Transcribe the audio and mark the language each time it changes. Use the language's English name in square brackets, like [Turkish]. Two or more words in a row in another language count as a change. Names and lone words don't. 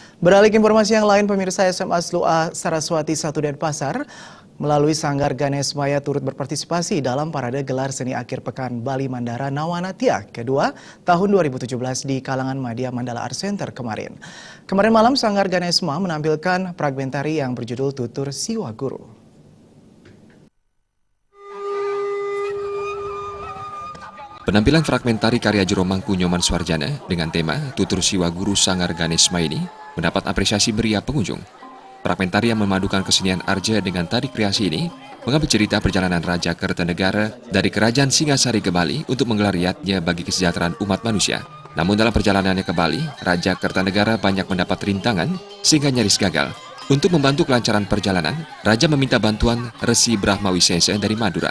[Indonesian] Beralih ke informasi yang lain, pemirsa SMA SLUA Saraswati 1 Denpasar melalui Sanggar Ganesmaya turut berpartisipasi dalam parade gelar seni akhir pekan Bali Mandara Nawanatia kedua tahun 2017 di kalangan Madya Mandala Art Center kemarin. Kemarin malam Sanggar Ganesma menampilkan fragmentari yang berjudul Tutur Siwa Guru. Penampilan fragmentari karya Jero Mangku Nyoman Suarjana dengan tema Tutur Siwa Guru Sanggar Ganesma ini mendapat apresiasi meriah pengunjung. Fragmentari yang memadukan kesenian Arja dengan tari kreasi ini mengambil cerita perjalanan Raja Kertanegara dari Kerajaan Singasari ke Bali untuk menggelar yatnya bagi kesejahteraan umat manusia. Namun dalam perjalanannya ke Bali, Raja Kertanegara banyak mendapat rintangan sehingga nyaris gagal. Untuk membantu kelancaran perjalanan, Raja meminta bantuan Resi Brahmawisesa dari Madura.